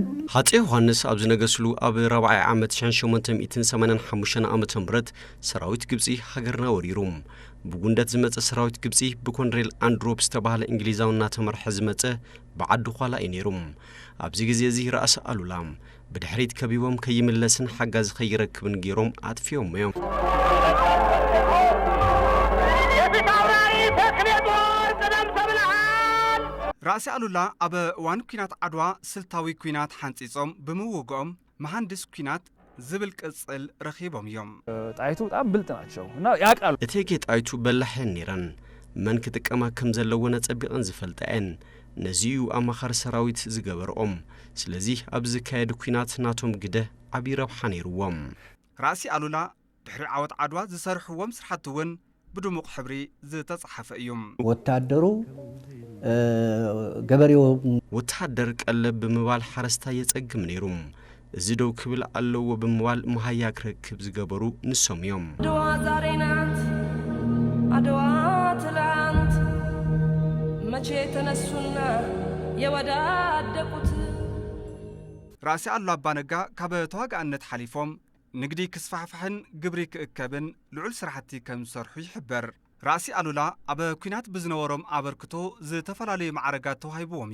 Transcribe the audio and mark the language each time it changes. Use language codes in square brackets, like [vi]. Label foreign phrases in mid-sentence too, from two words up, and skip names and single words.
[ti] ሃፀይ ዮሐንስ ኣብ ዝነገስሉ ኣብ 4 ዓመት 1885 ዓመተ ምህረት ሰራዊት ግብፂ ሃገርና ወሪሩ። ብጉንደት ዝመፀ ሰራዊት ግብፂ ብኮንሬል አንድሮፕ ዝተባሃለ እንግሊዛዊ እናተመርሐ ዝመፀ ብዓዲ ኋላ እዩ ነይሩ። ኣብዚ ግዜ እዚ ራእሲ ኣሉላ ብድሕሪት ከቢቦም ከይምለስን ሓጋዝ ከይረክብን ገይሮም ኣጥፊዮም እዮም። ራእሲ ኣሉላ ኣብ እዋን ኩናት ዓድዋ ስልታዊ ኩናት ሓንፂጾም ብምውግኦም መሃንድስ ኩናት ዝብል ቅጽል ረኺቦም እዮም። [am] ጣይቱ በጣም ብልጥ ናቸው እና ያውቃሉ። [ti] እቴጌ ጣይቱ በላሕን ነይረን መን ክጥቀማ ከም ዘለወን ጸቢቐን ዝፈልጠአን ነዚዩ ኣማኻሪ ሰራዊት ዝገበርኦም። ስለዚ ኣብ ዝካየድ ኩናት ናቶም ግደ ዓብይ ረብሓ ነይርዎም። ራእሲ ኣሉላ ድሕሪ ዓወት ዓድዋ ዝሰርሕዎም ስራሕቲ እውን ብድሙቕ ሕብሪ ዝተጻሓፈ እዩ። [am] ወታደሩ ገበሬው [ti] ወታደር ቀለብ ብምባል ሓረስታ የጸግም ነይሩ። እዚ ደው ክብል ኣለዎ ብምባል መሃያ ክረክብ ዝገበሩ ንሶም እዮም። [am] አድዋ ዛሬ ናት፣ አድዋ ትላንት፣ መቼ ተነሱና የወዳደቁት። [ti] ራእሲ ኣሉላ ኣባነጋ ካብ ተዋጋእነት ሓሊፎም ንግዲ ክስፋሕፍሕን ግብሪ ክእከብን ልዑል ስራሕቲ ከም ዝሰርሑ ይሕበር። ራእሲ ኣሉላ ኣብ ኩናት ብዝነበሮም ኣበርክቶ ዝተፈላለዩ ማዕረጋት ተዋሂብዎም